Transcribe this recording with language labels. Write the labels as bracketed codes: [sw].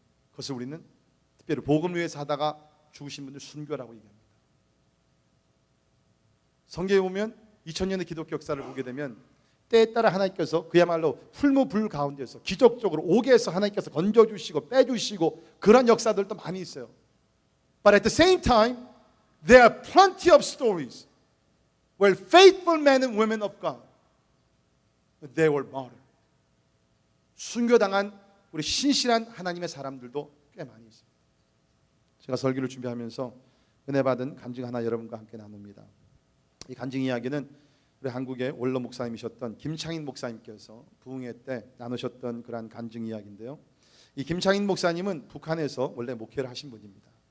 [ko] 그것을 우리는 특별히 복음을 위해서 하다가 죽으신 분들 순교라고 얘기합니다. 성경에 보면 2000년의 기독교 역사를 보게 되면 때에 따라 하나님께서 그야말로 풀무불 가운데서 기적적으로 오게 해서 하나님께서 건져주시고 빼주시고 그런 역사들도 많이 있어요. [en] But at the same time, there are plenty of stories where faithful men and women of God, they were martyred. [ko] 순교당한 우리 신실한 하나님의 사람들도 꽤 많이 있습니다. 제가 설교를 준비하면서 은혜 받은 간증 하나 여러분과 함께 나눕니다. 이 간증 이야기는 우리 한국의 원로 목사님이셨던 김창인 목사님께서 부흥회 때 나누셨던 그러한 간증 이야기인데요. 이 김창인 목사님은 북한에서 원래 목회를 하신 분입니다.